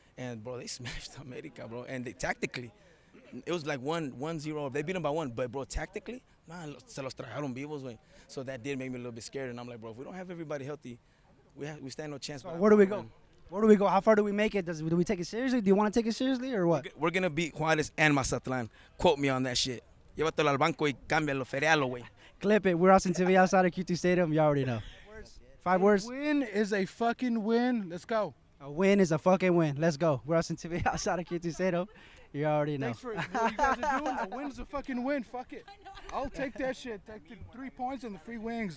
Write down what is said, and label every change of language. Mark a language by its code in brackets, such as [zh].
[en] And, bro, they smashed America, bro. And tactically, it was like 1-0. They beat them by 1. But, bro, tactically, man, [es] se los trajeron vivos, güey. [en] So that did make me a little bit scared. And I'm like, bro, if we don't have everybody healthy, we stand no chance. So where do we go? Where do we go? How far do we make it? Do we take it seriously? Do you want to take it seriously or what? We're going to beat Juarez and Mazatlan. Quote me on that shit. [es] Llévatelo al banco y cámbialo, ferialo, güey. [en] Clip it. We're Austin TV outside of Q2 Stadium. You already know. 5 words. A win is a fucking win. Let's go. A win is a fucking win. Let's go. We're Austin TV outside of Q2 Stadium. You already know. Thanks for what you guys are doing. A win is a fucking win. Fuck it. I'll take that shit. Take the 3 points and the free wings.